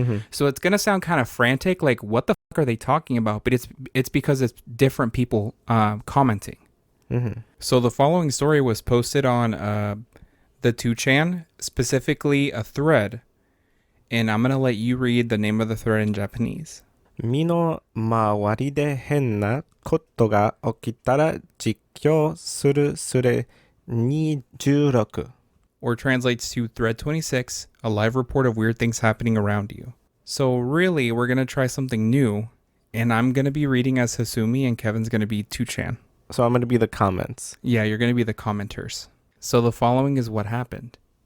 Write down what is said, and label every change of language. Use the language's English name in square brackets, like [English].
[English] So it's going to sound kind of frantic, like what the fuck are they talking about? But it's because it's different people commenting. So the following story was posted on... the 2chan, specifically a thread, and I'm going to let you read the name of the thread in Japanese. [Japanese] 身の回りで変なことが起きたら実況するすれ26 [English] Or translates to thread 26, a live report of weird things happening around you. So really, we're going to try something new, and I'm going to be reading as Hasumi, and Kevin's going to be 2chan. So I'm going to be the comments. Yeah, you're going to be the commenters. So the following is what happened.